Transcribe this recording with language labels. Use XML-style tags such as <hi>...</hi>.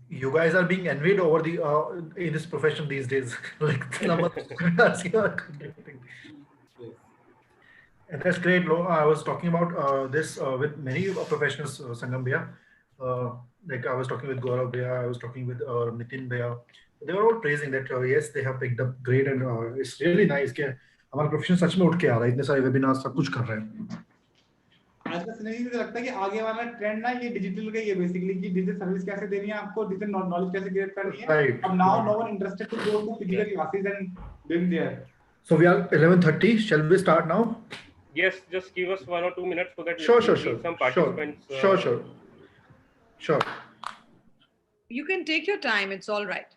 <en>You guys are being envied over the in this profession these days. Like the number of webinars you are conducting. And that's great. I was talking about this with many professionals, Sangam Bhaiya. Like I was talking with Gaurav Bhaiya, I was talking with Nitin Bhaiya. They were all praising that yes, they have picked up great, and it's really nice</en> <hi>कि हमारा profession सच में उठ के आ रहा है, इतने सारे webinar सब कुछ कर रहे हैं. आज का सिनेरियो मुझे लगता है कि आगे वाला ट्रेंड ना ये डिजिटल का ही है, बेसिकली कि डिजिटल सर्विस कैसे देनी है आपको, डिजिटल नॉलेज कैसे क्रिएट करनी है.</hi> <en>Right. अब now no one interested to go to physical classes and doing there. So we are 11:30. Shall we start now? Yes, just give us 1 or 2 minutes so that Sure. some participants. Sure. You can take your time. It's all right.</en>